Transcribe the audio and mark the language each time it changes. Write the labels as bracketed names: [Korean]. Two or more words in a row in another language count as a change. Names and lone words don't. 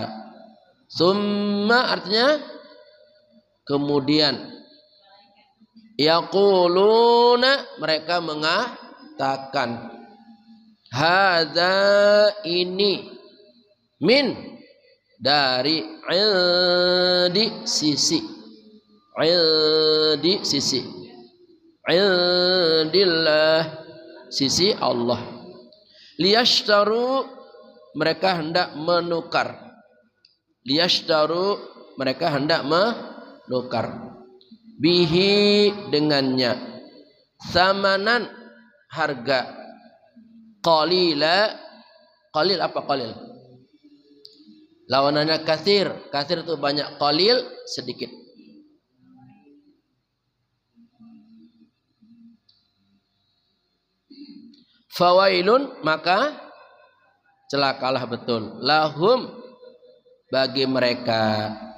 [Indonesian] Summa artinya kemudian, yaquluna mereka mengatakan, hadza ini, min dari, di sisi, di sisi, indillah sisi Allah. Liyashtaru mereka hendak menukar, liyashtaru mereka hendak menukar, bihi dengannya, samanan harga, qalila, qalil apa qalil? Lawanannya katsir, katsir itu banyak, qalil sedikit. Fawailun maka celakalah betul, lahum bagi mereka,